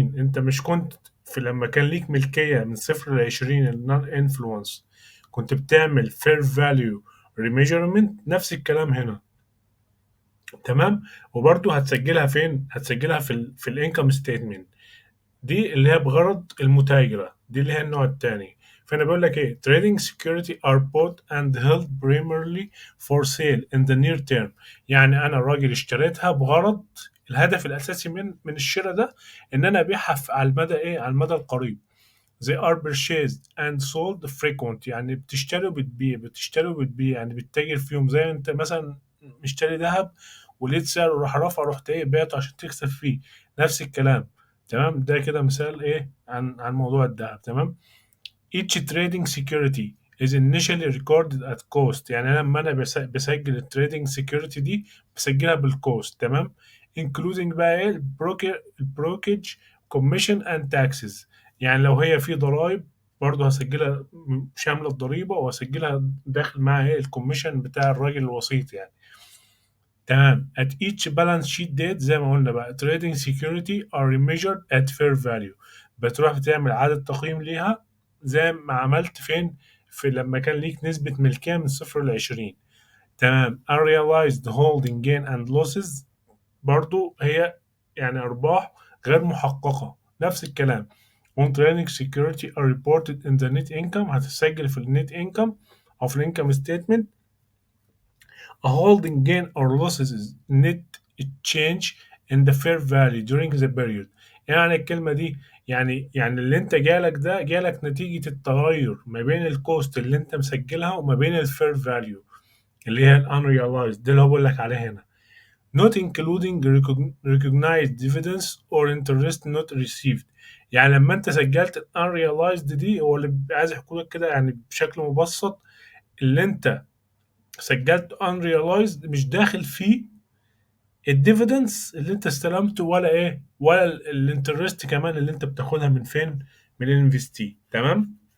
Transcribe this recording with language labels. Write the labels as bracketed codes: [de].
[ar] انت مش كنت في لما كان ليك ملكية من 0 ل20 النون انفلونس كنت بتعمل فير فاليو ريميجرمنت؟ نفس الكلام هنا. تمام، وبرضه هتسجلها فين؟ هتسجلها في الانكم ستيتمنت. دي اللي هي بغرض المتاجرة، دي اللي هي النوع التاني. فانا بقول لك [en] trading security are bought and held primarily for sale in the near term. [ar] يعني انا راجل اشتريتها بغرض الهدف الاساسي من الشراء ده ان انا ابيعها على المدى على المدى القريب. [en] they are purchased and sold frequent، [ar] يعني بتشتري وبتبيع، بتشتري وبتبيع، يعني بتتاجر فيهم. زي انت مثلا مشتري ذهب ولقيت سعره راح رفع، رحت بعته عشان تكسب فيه. نفس الكلام. تمام، ده كده مثال عن موضوع الذهب. [en] تمام، each trading security is initially recorded at cost. [ar] يعني أنا لما انا بسجل التريدنج سيكيورتي دي بسجلها بالكوست. تمام، including بقى البروكج كوميشن اند تاكسز. يعني لو هي في ضرائب برضه هسجلها شاملة الضريبة، وهسجلها داخل معاها ايه الكوميشن بتاع الراجل الوسيط يعني. تمام. [en] at each balance sheet date [ar] زي ما قلنا بقى [en] trading security are measured at fair value. [ar] بتروح بتعمل إعادة تقييم ليها زي ما عملت فين، في لما كان ليك نسبة ملكية من 0 ل 20. تمام. [en] unrealized holding gain and losses [ar] برضو هي يعني أرباح غير محققة، نفس الكلام. [en] when trading security are reported in the net income [ar] هتسجل في النت income أو في الانكم statement. [en] A holding gain or losses is net change in the fair value during the period. [ar] يعني الكلمة دي يعني اللي انت جالك ده جالك نتيجة التغير ما بين الكوست اللي انت مسجلها وما بين الفير فاليو اللي هي الانريلايزد، ده اللي هو بقول لك عليه هنا. [en] not including recognized dividends or interest not received. [ar] يعني لما انت سجلت ال unrealized دي، هو اللي عايز يحكوا لك كده يعني بشكل مبسط، اللي انت سجلت unrealized مش داخل فيه الديفيدنس اللي انت استلمته، ولا ايه، ولا الانترست كمان اللي انت بتاخدها من فين، من الانفستي. تمام.